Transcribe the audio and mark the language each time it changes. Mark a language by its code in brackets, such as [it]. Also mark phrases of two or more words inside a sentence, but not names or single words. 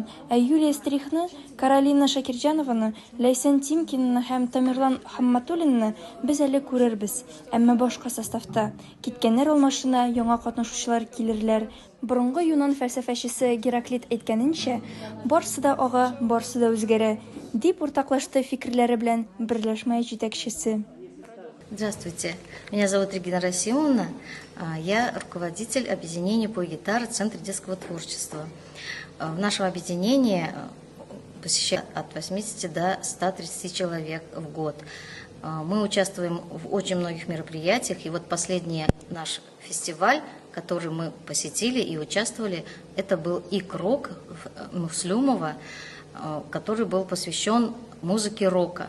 [tt] Ә Юлия Стрихны, Каролина Шакирҗанованы, Ләйсән Тимкинаны һәм Тамерлан Хамматуллинны без әле күрербез, әмма башка составта. Киткәннәр алмашына яңа катнашучылар килерләр. Борынгы Юнан фәлсәфәчесе Гераклит әйткәненчә, барсы да ага, барсы да үзгәрә, дип уртаклашты фикерләре белән берләшмә җитәкчесе. [ru] Здравствуйте, меня зовут Регина Расимовна, я руководитель объединения «Пой-гитара» Центра детского творчества. В нашем объединении посещает от 80 до 130 человек в год. Мы участвуем в очень многих мероприятиях, и вот последний наш фестиваль, который мы посетили и участвовали, это был Икрок Муслюмова, который был посвящен музыке рока.